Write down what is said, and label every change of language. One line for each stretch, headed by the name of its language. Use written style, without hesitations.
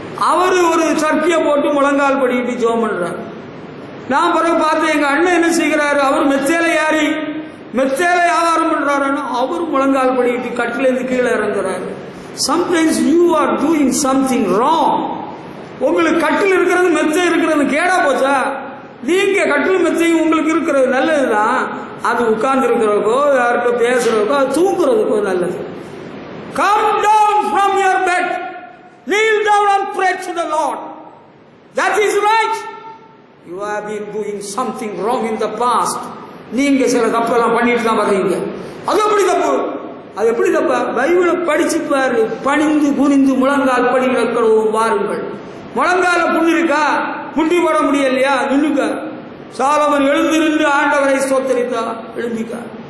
Tamil: அவரு ஒரு சர்க்கியை போட்டு முழங்கால் படிட்டு ஜெபம் பண்றாரு. நான் பிறகு பார்த்தேன் எங்க அண்ணன் என்ன செய்கிறாரு, அவர் மெச்சேல ஏறி மெச்சேல வியாபாரம் பண்றாருன்னு அவர் முழங்கால் படிட்டு கட்டிலேருந்து கீழே இறங்குறாரு.
English: Sometimes you are doing something wrong.
Tamil: உங்களுக்கு கட்டில் இருக்கிறது மெச்சை இருக்கிறது கேடா போச்சா? நீங்க கட்டில் மெச்சையும் உங்களுக்கு இருக்கிறது நல்லதுதான். அது உட்கார்ந்து இருக்கிறதுக்கோ யார்கிட்ட பேசுறதுக்கோ அது தூங்குறதுக்கோ நல்லது.
English: Come down from your bed, kneel down and pray to the Lord. That is right. You have been doing something wrong in the past.
Tamil: நீங்க சில தப்பெல்லாம் பண்ணிட்டு தான் வர்றீங்க. அது எப்படி தப்பு? அது எப்படி தப்பா? பைபிளை படிச்சு பாரு. பணிந்து குனிந்து முழங்கால் படி வைக்கிறோம் வாருங்கள். முழங்கால புண்ணு இருக்கா? முட்டி போட முடியலையா? நின்னுக்க. சாலமன் எழுந்திருந்து ஆண்டவரை ஸ்தோத்தரித்தா, எழுந்திக்கா.